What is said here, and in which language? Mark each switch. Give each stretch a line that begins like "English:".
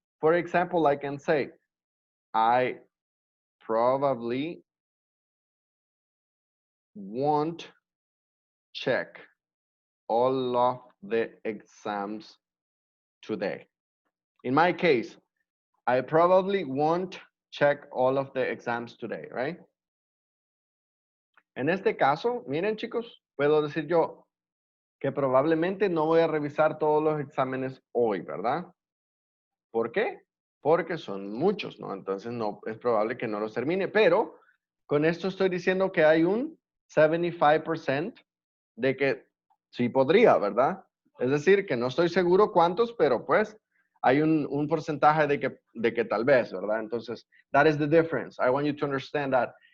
English: For example, I can say, I probably won't check all of the exams today. In my case, I probably won't check all of the exams today, right?
Spanish: En este caso, miren chicos, puedo decir yo que probablemente no voy a revisar todos los exámenes hoy, ¿verdad? ¿Por qué? Porque son muchos, ¿no? Entonces no es probable que no los termine, pero con esto estoy diciendo que hay un 75% de que sí podría, ¿verdad? Es decir, que no estoy seguro cuántos, pero pues hay un porcentaje de que tal vez, ¿verdad?
English: Entonces, that is the difference. I want you to understand that.